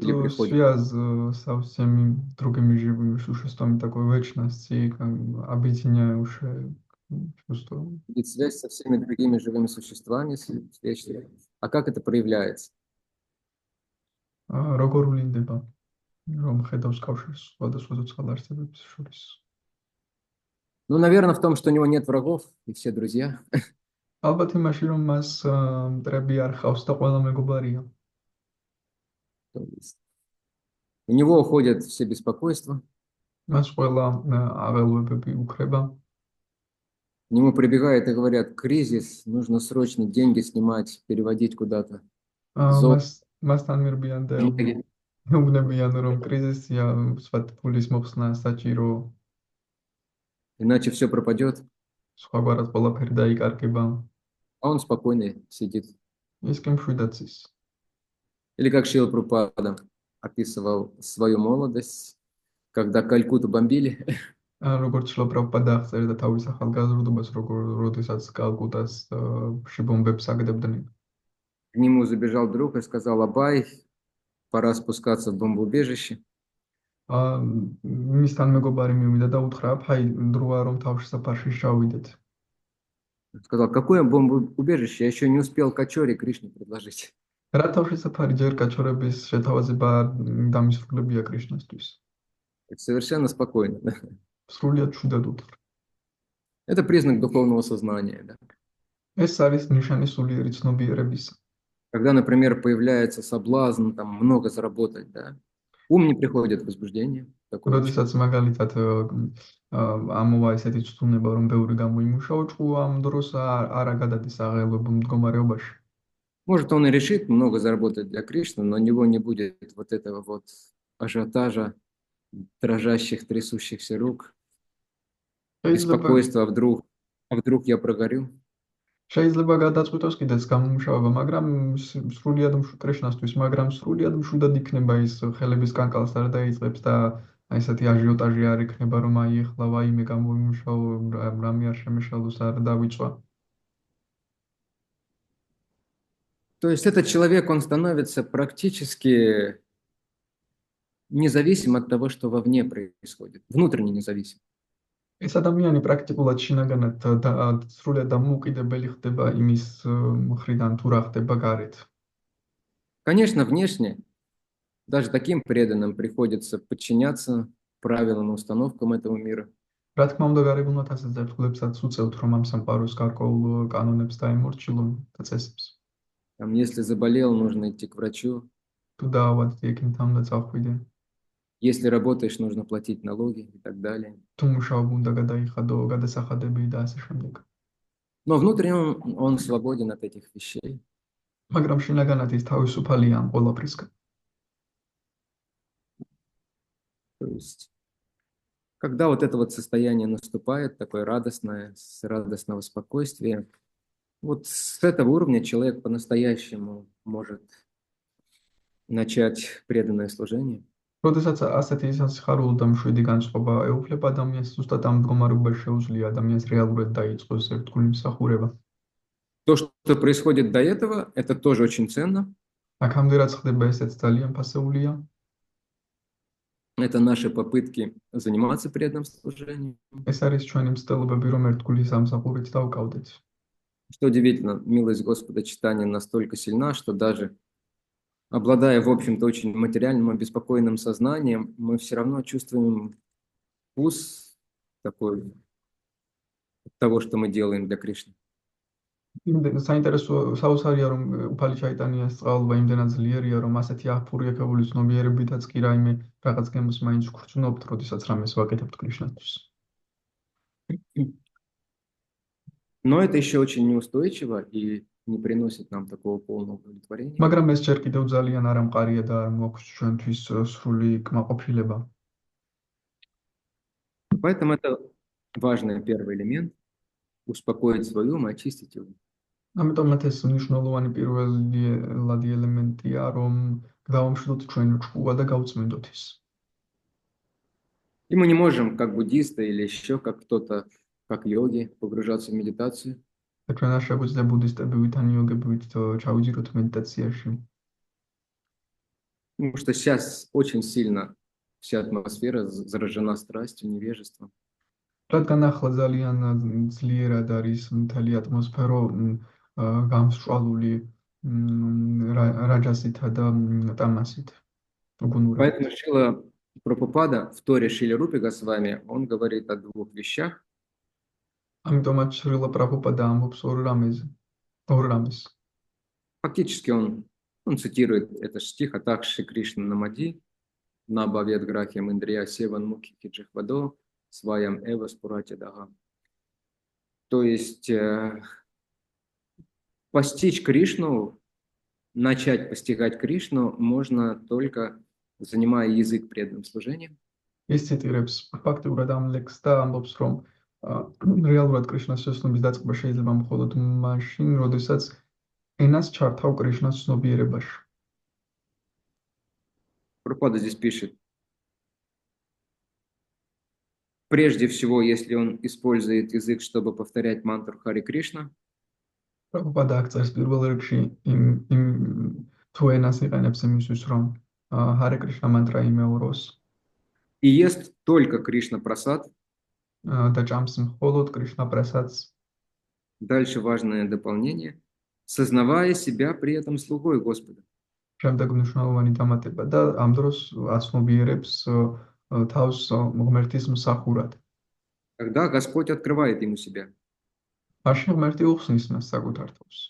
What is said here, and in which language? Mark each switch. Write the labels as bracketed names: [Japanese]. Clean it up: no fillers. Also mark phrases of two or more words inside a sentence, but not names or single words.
[Russian] Или приходит? связь со всеми другими живыми существами, такой вечности, объединяющая чувство. Видит связь со всеми другими живыми существами, а как это проявляется? [Georgian] როგორ ვლინდება, რომ ხედავს კავშირს სხვადასხვა ცოცხალ არსებებს შორის? [Russian] Ну, наверное, в том, что у него нет врагов и все друзья. [Georgian] ალბათ იმაში, რომ მას მტრები არ ხავს და ყველა მეგობარია. [Russian] То есть у него уходят все беспокойства, [Georgian] მას ყველა აღელვებები უქრება. [Russian] к нему прибегают и говорят: кризис, нужно срочно деньги снимать, переводить куда-то. [Georgian] მასთან მირბიან და [Russian] Многие- [Georgian] ეუბნებიან, რომ კრიზისია, სხვა ფულის მოხსნა საჭირო, [Russian] Иначе все пропадет, [Georgian] სხვაგვარად ყველაფერი დაიკარგება. [Russian] а он спокойно сидит. [Georgian] ის კი მშვიდად ის. [Russian] Или как Шрила Прабхупада описывал свою молодость, когда Калькутту бомбили, [Georgian] როგორც შლოპრაბჰადა აღწერდა თავის ახალგაზრდობას, როდესაც კალკუტას შიბომბებს აგდებდნენ. [Russian] к нему забежал друг и сказал: Абай, пора спускаться в бомбоубежище. [Georgian] მისთან მეგობარი მივიდა და უთხრა: "ფაი, დროა რომ თავშესაფარში შევიდეთ." [Russian] Сказал: какое бомбоубежище? Я еще не успел Качоре Кришне предложить. [Georgian] რა თავშესაფარი ჯერ კაჩორების შეთავაზება დამისრულებია კრიშნასთვის. [Russian] Так совершенно спокойно. Да? [Georgian] სრულიად მშვიდად უთხრა. [Russian] Это признак духовного сознания. Да? [Georgian] ეს არის ნიშანი სულიერი ცნობიერებისა. [Russian] Когда, например, появляется соблазн там много заработать, да? Ум не приходит в возбуждение. Такое [Georgian] როდესაც მაგალითად ამოვა ესეთი ცდუნება, რომ ბევრი გამოიმუშაო, ჭკუა ამ დროს არა გადადის აღელვებულ მდგომარეობაში. [Russian] Может, он и решит много заработать для Кришны, но у него не будет вот этого вот ажиотажа, дрожащих, трясущихся рук, беспокойства, а вдруг я прогорю. [Georgian] შეიძლება გადაწყვიტოს კიდეც გამომუშავება, მაგრამ სრულიად კრიშნასთვის, მაგრამ სრულიად მშვიდად იქნება ის ხელების კანკალს არ დაიწყებს და ესეთი აჟიოტაჟი არ იქნება, რომ აი ეხლა ვაიმე გამომუშავო, რამე არ შემეშალოს, არ დავიწვა. [Russian] То есть этот человек, он становится практически независим от того, что вовне происходит, внутренне независим. [Georgian] ეს ადამიანი პრაქტიკულად შინაგანად სრულიად დამოუკიდებელი ხდება იმის მხრიდან, თუ რა ხდება გარეთ. [Russian] Конечно, внешне даже таким преданным приходится подчиняться правилам и установкам этого мира. [Georgian] რა თქმა უნდა, გარეგნულად ასე ზერთხლებსაც უწევთ, რომ ამ სამყაროს გარკვეულ კანონებს დაემორჩილონ და წესებს. [Russian] Там, если заболел, нужно идти к врачу. [Georgian] თუ დაავადდი, ექიმთან უნდა წავხვიდე. [Russian] Если работаешь, нужно платить налоги и так далее. [Georgian] თუ მუშაობ უნდა გადაიხადო გადასახადები და ასე შემდეგ. [Russian] Но внутренне он свободен от этих вещей. [Georgian] მაგრამ შინაგანად ის თავისუფალია ამ ყველაფრისგან. [Russian] То есть, когда вот это вот состояние наступает, такое радостное, с радостного спокойствия, вот с этого уровня человек по-настоящему может начать преданное служение. [Georgian] როდესაც ასეთი სიხარული და მშვიდი განწყობა ეუფლება ადამიანს, ზუსტად ამ მდგომარეობაში შეუძლია ადამიანს რეალურად დაიწყოს ერთგული მსახურება. [Russian] То, что происходит до этого, это тоже очень ценно. [Georgian] აქამდე რაც ხდება, ესეც ძალიან ფასეულია. [Russian] Это наши попытки заниматься преданным служением. [Georgian] ეს არის ჩვენი მცდელობები, რომ ერთგული სამსახურით დავკავდეთ. [Russian] Что удивительно, милость Господа читания настолько сильна, что даже обладая, в общем-то, очень материальным и беспокойным сознанием, мы все равно чувствуем вкус такой того, что мы делаем для Кришны. [Georgian] საინტერესო საოცარია რომ უფალი ჩაიტანიას წყალობა იმდენად ძლიერია რომ ასეთი აფური ეკებული ცნობიერებითაც კი რაიმე რაღაც გემოს მაინც ვგრძნობთ, როდესაც რამეს ვაკეთებთ კრიშნათვის. [Russian] Но это еще очень неустойчиво и не приносит нам такого полного удовлетворения. [Georgian] მაგრამ ეს ჯერ კიდევ ძალიან არ ამყარია და არ მოაქვს ჩვენთვის სრული კმაყოფილება. [Russian] Поэтому это важный первый элемент – успокоить свой ум и очистить его. [Georgian] ამიტომაც ეს მნიშვნელოვანი პირველი ელემენტია, რომ გავამშვიდოთ ჩვენ ჭკუა და გავწმინდოთ ის. [Russian] И мы не можем, как буддисты или еще как кто-то, как йоги, погружаться в медитацию. [Georgian] და ჩვენ არ შეგვიძლია ბუდისტები ვითან იოგები ჩავიძიროთ медитацიაში. [Russian] Потому что сейчас очень сильно вся атмосфера заражена страстью, невежеством. [Georgian] რადგან ახლა ძალიან ძლიერად არის მთელი ატმოსფერო გამსჭვალული რაჯასითა და ტამასით. [Russian] Поэтому Шрила Прабхупада в Торе Шриле Рупи Госвами, он говорит о двух вещах. [Georgian] ამიტომაც შრილა პრაბჰუპადა ამბობს ორ რამეს. [Russian] Фактически он цитирует этот стих [Sanskrit] «अतः श्री कृष्ण नामादि, न भवेद् ग्राह्यम् इन्द्रिय सेवन् मुखे हि जिह्वादौ, स्वयम् एव स्फुरति अदः». [Russian] То есть постичь Кришну, начать постигать Кришну можно только занимая язык преданным служением. [Georgian] ის ციტირებს ფაქტიურად ამ ლექსს და ამბობს, რომ რეალურად კრიშნას შესწავლის დაწყება შეიძლება მხოლოდ მაშინ, როდესაც ენას ჩართავ კრიშნას ცნობიერებაში. [Russian] Прабхупада здесь пишет: прежде всего, если он использует язык, чтобы повторять мантру Хари Кришна, [Georgian] პრაბჰუპადა აღწერს პირველ რიგში თუ ენას იყენებს იმისთვის, რომ ჰარე კრიშნა მანტრა იმეოროს [Russian] и ест только Кришна Прасад. [Georgian] და ჭამს მხოლოდ კრიშნა პრასადს. [Russian] Дальше важное дополнение: сознавая себя при этом слугой Господа. [Georgian] შემდეგ მნიშვნელოვანი დამატება და ამ დროს აცნობიერებს თავს ღმერთის მსახურად. [Russian] Когда Господь открывает ему себя. [Georgian] მაშინ ღმერთი უხსნის მას საკუთარ თავს.